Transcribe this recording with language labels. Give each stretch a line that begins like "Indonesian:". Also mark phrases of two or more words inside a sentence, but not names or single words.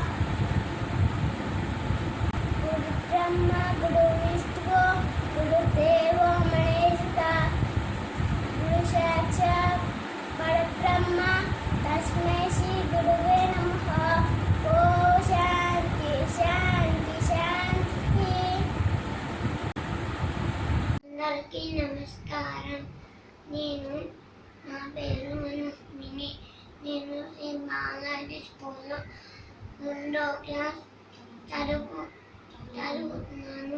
Sanskrit: गुरु ब्रह्मा, गुरु विष्णु, गुरु देव महेश्वर, गुरु साक्षात् परब्रह्म, तस्मै श्री गुरवे नमः. ॐ शान्ति शान्ति शान्ति.
Telugu: అందరికీ నమస్కారం. నా పేరు మనస్మిని. నేను శ్రీ బాలాజీ స్కూల్లో 2వ క్లాస్ చదువుతున్నాను.